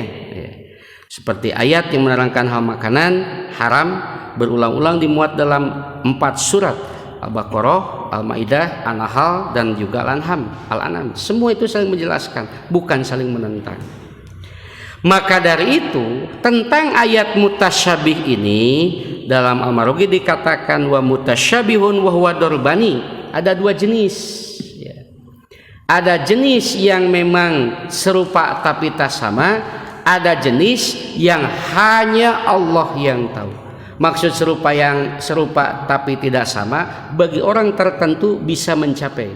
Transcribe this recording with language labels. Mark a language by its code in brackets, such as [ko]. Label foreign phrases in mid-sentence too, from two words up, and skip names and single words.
[id] Seperti ayat yang menerangkan hal makanan haram berulang-ulang dimuat dalam 4 surat, Al-Baqarah, Al-Maidah, An-Nahl dan juga Al-An'am. Semua itu saling menjelaskan, bukan saling menentang. Maka dari itu tentang ayat mutasyabih ini dalam Al-Marughi dikatakan [ar] والمتشابه وهو ضربان. [id] Ada 2 jenis ya. Ada jenis yang memang serupa tapi tak sama. Ada jenis yang hanya Allah yang tahu. Maksud serupa tapi tidak sama bagi orang tertentu bisa mencapai.